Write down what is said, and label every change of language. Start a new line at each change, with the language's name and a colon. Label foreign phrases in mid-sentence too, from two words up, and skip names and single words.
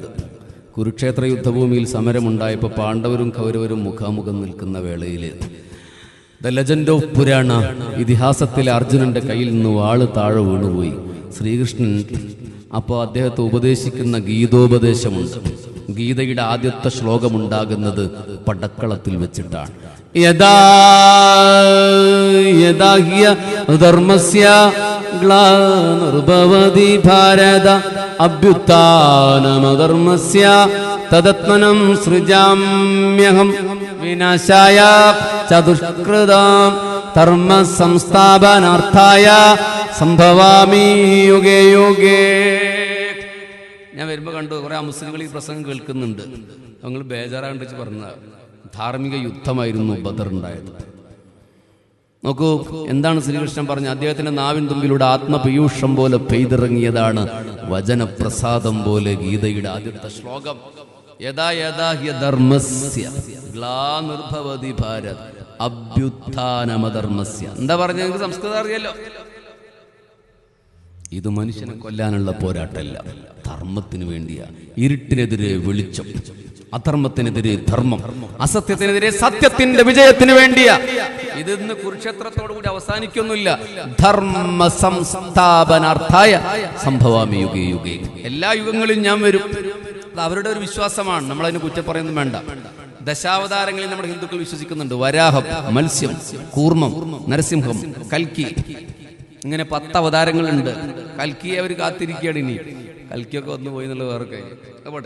Malayalam: കുരുക്ഷേത്ര യുദ്ധഭൂമിയിൽ സമരമുണ്ടായപ്പോൾ പാണ്ഡവരും കൗരവരും മുഖാമുഖം നിൽക്കുന്ന വേളയിൽ
English: the legend of
Malayalam: പുരാണ, ഇതിഹാസത്തിലെ അർജുനന്റെ കയ്യിൽ നിന്ന് വാള് താഴെ വീണുപോയി. ശ്രീകൃഷ്ണൻ അപ്പോൾ അദ്ദേഹത്തെ ഉപദേശിക്കുന്ന ഗീതോപദേശമുണ്ട്. ഗീതയുടെ ആദ്യത്തെ ശ്ലോകമുണ്ടാകുന്നത് പടക്കളത്തിൽ വെച്ചിട്ടാണ്.
Sanskrit: യദാ യദാ ഹ്യ ധർമ്മസ്യ ഗ്ലാനിർഭവതി ഭാരത അഭ്യുത്ഥാനമധർമ്മസ്യ തദത്മനം സൃജാമ്യഹം വിനാശായ ചതുഷ്കൃതാം ധർമ്മ സംസ്ഥാപനാർത്ഥായ സംഭവാമി യുഗേ യുഗേ.
Malayalam: ഞാൻ വരുമ്പോൾ കണ്ടു കുറെ മുസ്ലിങ്ങൾ ഈ പ്രസംഗം കേൾക്കുന്നുണ്ട്. ഞങ്ങൾ ബേജാറാണ്ട് പറഞ്ഞ ധാർമ്മിക യുദ്ധമായിരുന്നു ബദർ ഉണ്ടായത്. നോക്കൂ എന്താണ് ശ്രീകൃഷ്ണൻ പറഞ്ഞ. അദ്ദേഹത്തിന്റെ നാവിൻ തുമ്പിലൂടെ ആത്മപീയൂഷം പോലെ പെയ്തിറങ്ങിയതാണ് വചനപ്രസാദം പോലെ ഗീതയുടെ ആദ്യത്തെ ശ്ലോകം.
Sanskrit: യഥാ യഥാ ഹ്യ ധർമ്മസ്യ ഗ്ലാനിർഭവതി ഭാരത് അഭ്യുത്ഥാനമധർമ്മസ്യ.
Malayalam: എന്താ പറഞ്ഞ? നിങ്ങൾക്ക് സംസ്കൃതം അറിയാലോ. ഇത് മനുഷ്യനെ കൊല്ലാനുള്ള പോരാട്ടമല്ല, ധർമ്മത്തിന് വേണ്ടിയാ. ഇരുട്ടിനെതിരെ വെളിച്ചം, അധർമ്മത്തിനെതിരെ ധർമ്മം, അസത്യത്തിനെതിരെ സത്യത്തിന്റെ വിജയത്തിന് വേണ്ടിയാ. ഇത് ഇന്ന് കുരുക്ഷേത്രത്തോടു കൂടി അവസാനിക്കൊന്നുമില്ല.
Sanskrit: ധർമ്മ സംസ്ഥാപനാർത്ഥായ സംഭവാമി യുഗേ യുഗേ.
Malayalam: എല്ലാ യുഗങ്ങളിലും ഞാൻ വരും. അത് അവരുടെ ഒരു വിശ്വാസമാണ്. നമ്മളതിന് കുറ്റം പറയുന്നു വേണ്ട. ദശാവതാരങ്ങളിൽ നമ്മുടെ ഹിന്ദുക്കൾ വിശ്വസിക്കുന്നുണ്ട്. വരാഹം, മത്സ്യം, കൂർമ്മം, നരസിംഹം, കൽക്കി, ഇങ്ങനെ 10 അവതാരങ്ങളുണ്ട്. കൽക്കി അവർ കാത്തിരിക്കുകയാണ്. ഇനി കൽക്കിയൊക്കെ വന്നു പോയി എന്നുള്ള വേറെ കാര്യം പോട്ടെ.